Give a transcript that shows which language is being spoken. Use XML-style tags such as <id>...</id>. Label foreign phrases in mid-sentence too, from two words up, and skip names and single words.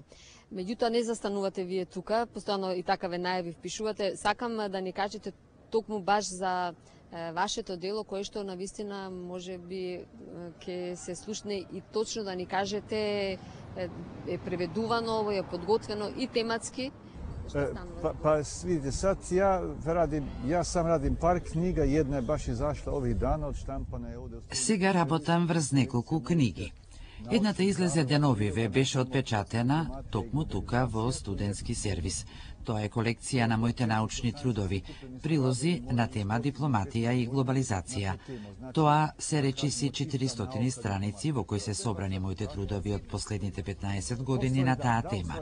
<mk>Меѓутоа не застанувате вие тука, постојано и такаве најави впишувате. Сакам да ни кажете токму баш за вашето дело, кое што навистина може би ќе се слушне и точно да ни кажете е преведувано, е подготвено и тематски.</mk> <sr>Pa vidite, sad ja sam radim par knjiga, jedna je baš izašla ovih dana, odštampana je ovde.</sr> <mk>Сега работам врз неколку книги. Едната излезе деновиве, беше отпечатена токму тука во студентски сервис. Тоа е колекција на моите научни трудови, прилози на тема дипломатија и глобализација. Тоа се речиси 400 страници во кои се собрани моите трудови од последните 15 години на таа тема.</mk>